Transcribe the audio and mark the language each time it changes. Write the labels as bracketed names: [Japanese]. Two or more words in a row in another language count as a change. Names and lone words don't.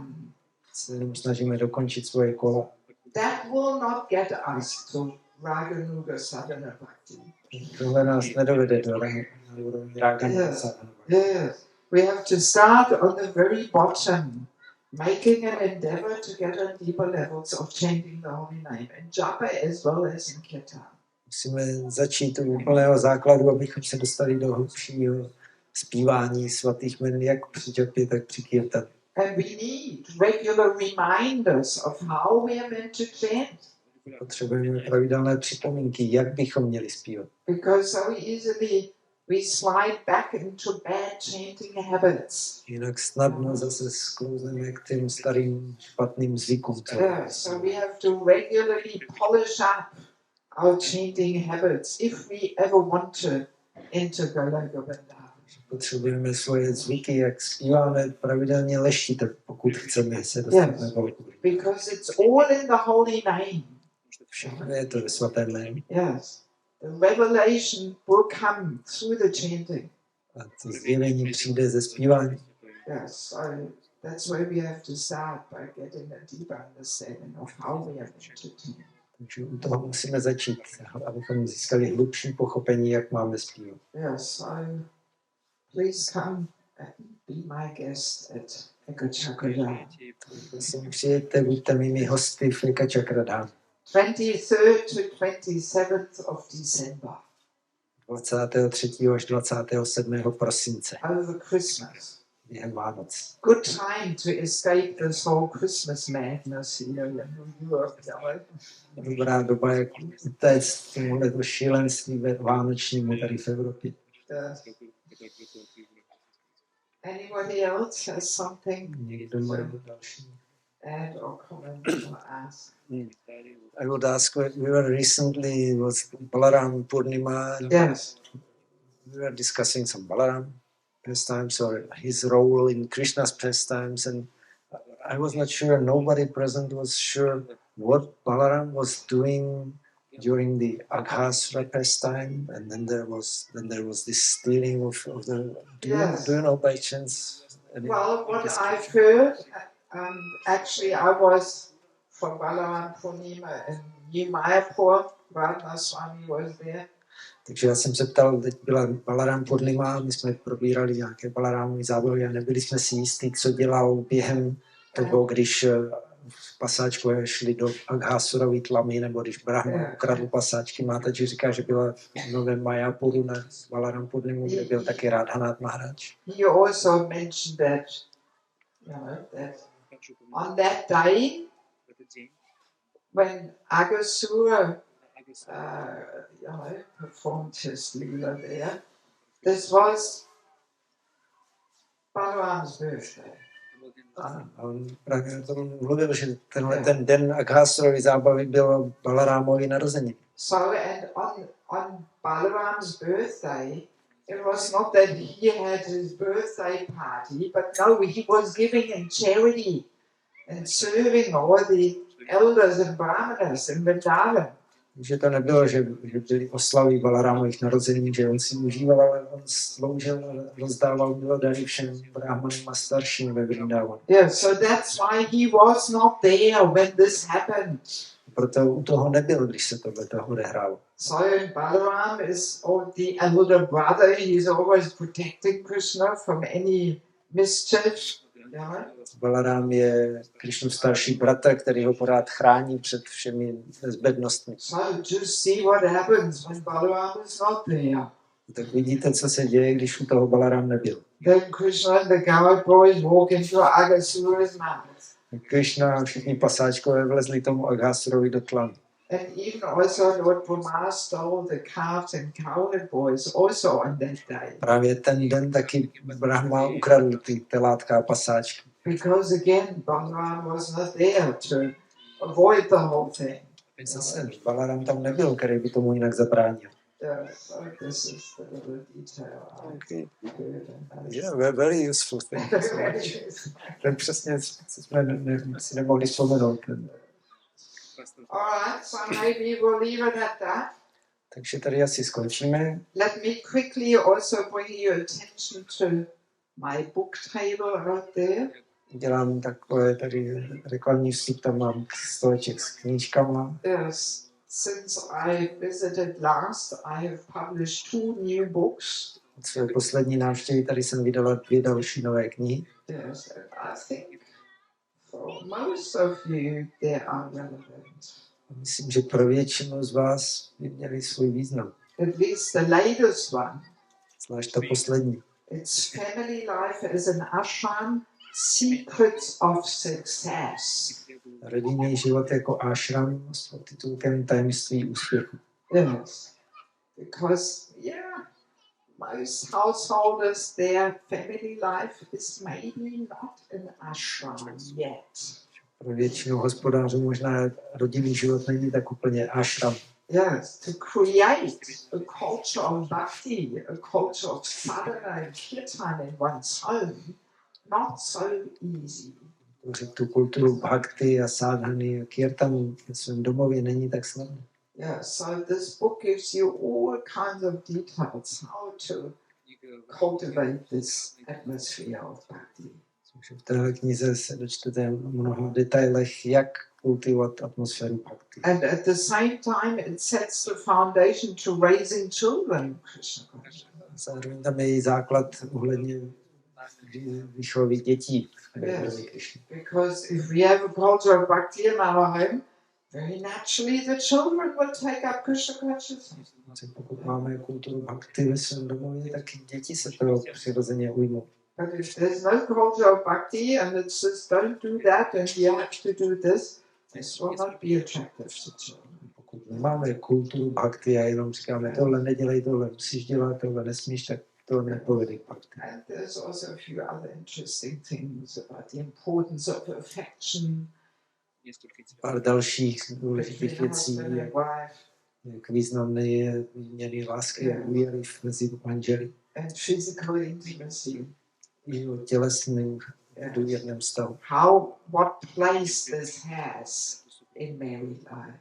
[Czech] Se snažíme dokončit svoje kola. [English] That will not get us to [Sanskrit] Raganuga Sadhana Bhakti. [Czech] Tohle nás nedovede do úrovně [Sanskrit] Raganuga Sadhana Bhakti. [English] Yes, we have to start on the very bottom, making an endeavor to get on deeper levels of chanting the holy name, and japa as well as in kirtan. [Czech] Musíme začít u úplného základu, abychom se dostali do hlubšího zpívání svatých jmen, jak při japě, tak při kirtanu. [English] And we need regular reminders of how we are meant to chant. [Czech] Potřebujeme pravidelné připomínky, jak bychom měli zpívat. [English] Because so easily we slide back into bad chanting habits. [Czech] Jinak snadno zase sklouzneme k těm starým špatným zvykům. [English] Yeah, so we have to regularly polish up our chanting habits if we ever want to enter Golagobinda. [Czech] Potřebujeme svoje zvyky, jak zpíváme, pravidelně leštit, pokud chceme se dostat na Golgu. [English] Because it's all in the holy name. [Czech] Všechno je to ve svatém jménu. [English] Yes. The revelation will come through the chanting. [Czech] A to zjevení přijde ze zpívání. [English] Yes, so that's where we have to start by getting a deeper understanding of how we are meant to chant. [Czech] Takže u toho musíme začít, abychom získali hlubší pochopení, jak máme zpívat. [English] Yes, so please come and be my guest at Ekachakradam. [Czech] Prosím, přijďte, buďte mými hosty v Ekachakradhám. [English] 23rd to 27th of December. [Czech] 23. až 27. prosince. [English] Over Christmas. [Czech] Během Vánoc. [English] Good time to escape this whole Christmas madness here in New York. [Czech] Dobrá doba, jak utéct tomuhle šílenství vánočnímu tady v Evropě. [English] Anybody else has something [Czech] Někdo má další? [English] add or comment or ask? I would ask, we were recently, it was Balaram Purnima. Yes. We were discussing some Balaram pastimes or his role in Krishna's pastimes, and I was not sure, nobody present was sure what Balaram was doing during the Aghasura pastime, and then there was this stealing of the. Do you know by chance Well, what I've heard, actually I was from Balaram Purnima in New Mayapur, Radha Swami was there. [Czech] Takže já jsem se ptal, teď byla Balaram Purnima, my jsme probírali nějaké Balarámové zábavy a nebyli jsme si jistí, co dělal během toho, když pasáčkové šli do Aghásurovy tlamy, nebo když Brahma ukradl pasáčky. Mátači říká, že byla v Novém Mayapuru na Balaram Purnimu, kde byl taky Radhanath Maharaj. [English] He also mentioned that, that on that day, when Aghasura performed his leela there, this was Balaram's birthday. [Czech] A on právě o tom mluvil, že ten den Aghásurovy zábavy bylo Balarámovy narození. [English] So, and on Balaram's birthday, it was not that he had his birthday party, but no, he was giving in charity and serving all the elders and brahmanas in Vrindavan. [Czech] Že to nebylo, že byly oslavy Balarámových narození, že on si užíval, ale on sloužil a rozdával milodary všem brahmanům a starším ve Vrindavanu. [English] Yeah, so that's why he was not there when this happened. [Czech] Proto u toho nebyl, když se tohle odehrálo. [English] So Balaram is the elder brother. He's always protecting Krishna from any mischief. Yeah. [Czech] Balarám je Krišnův starší bratr, který ho pořád chrání před všemi nezbednostmi. [English] So just see what happens when Balaram is not there. [Czech] Tak vidíte, co se děje, když u toho Balarám nebyl. [English] Then Krishna and the coward boys walk into Aghasura's mouth. [Czech] Krišna a všichni pasáčkové vlezli tomu Aghásurovi do tlamy. [English] And even also Lord Brahma stole the calves and cowherd boys also on that day. [Czech] Právě ten den taky Brahma ukradl ty telátka a pasáčky. [English] Because again, Balaram was not there to avoid the whole thing. [Czech] Zase Balaram tam nebyl, který by tomu jinak zabránil. [English] Yeah, so this is the little detail. Okay. Yeah, very useful. Thank you so much. [Czech] Ten přesně jsme si nemohli vzpomenout. [English] Alright, so maybe we'll leave it at that. [Czech] Takže tady asi skončíme. [English] Let me quickly also bring your attention to my book table right there. [Czech] Dělám takové tady reklamní vstup, tam mám stoleček s knížkama. [English] Yes, since I visited last, I have published 2 new books. [Czech] Od své poslední návštěvy tady jsem vydala 2 další nové knihy. [English] Yes, and I think for most of you they are relevant. [Czech] Myslím, že pro většinu z vás by měli svůj význam. [English] At least the latest one. [Czech] Zvlášť ta poslední. [English] It's Family Life as an Ashram, Secrets of Success. [Czech] Rodinný život jako ashram s podtitulkem Tajemství úspěchu. [English] Yes, because most householders, their family life is maybe not an ashram yet. [Czech] Pro většinu hospodářů možná rodinný život není tak úplně ashram. [English] Yes, to create a culture of bhakti, a culture of sadhana and kirtan in one's home, not so easy. [Czech] Tu kulturu bhakti a sadhany a kirtanu v svém domově není tak snadné. [English] Yeah, so this book gives you all kinds of details how to cultivate this atmosphere of bhakti. [Czech] V téhle knize se dočtete o mnoha detailech, jak kultivovat atmosféru bhakti. [English] And at the same time it sets the foundation to raising children. [Czech] Zároveň tam je její základ ohledně výchovy dětí. [English] Yes, because if we have a culture of bhakti in our home, very naturally the children will take up Krishna consciousness. [Czech] Pokud máme kulturu bhakti ve svém domově, tak děti se toho přirozeně ujmou. [English] But if there's no culture of bhakti and it says don't do that and you have to do this will not be attractive to children. [Czech] Pokud nemáme kulturu bhakti a jenom říkáme tohle nedělej, tohle musíš dělat, tohle nesmíš, tak to nepovede k bhakti. [English] And there's also a few other interesting things about the importance of affection. [Czech] Pár dalších důležitých věcí, jak významné je výměny lásky a úvěry mezi manželi. [English] And physical intimacy. [Czech] I o tělesném důvěrném vztahu. [English] What place this has in married life.